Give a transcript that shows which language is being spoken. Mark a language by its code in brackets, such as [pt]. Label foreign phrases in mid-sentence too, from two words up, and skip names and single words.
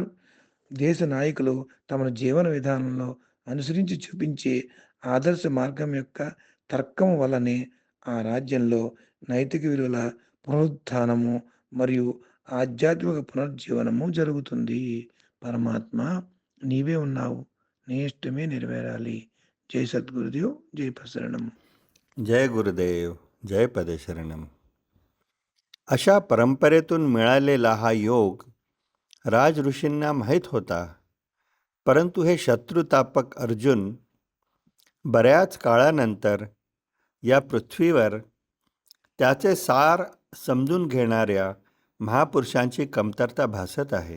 [te] దేశ నాయకులు తమ జీవన విధానంలో అనుసరించి చూపించే ఆదర్శ మార్గం యొక్క తర్కం వల్లనే ఆ రాజ్యంలో నైతిక విలువల పునరుత్థానము మరియు ఆధ్యాత్మిక పునర్జీవనము జరుగుతుంది. పరమాత్మ నీవే ఉన్నావు, నీ ఇష్టమే నెరవేరాలి. జై సద్గురుదేవ్, జై ప్రసరణం. [mr] जय गुरुदेव, जय पदशरणम. अशा परंपरेतून मिळालेला हा योग राज ऋषींना माहीत होता, परंतु हे शत्रुतापक अर्जुन बऱ्याच काळानंतर या पृथ्वीवर त्याचे सार समजून घेणाऱ्या महापुरुषांची कमतरता भासत आहे.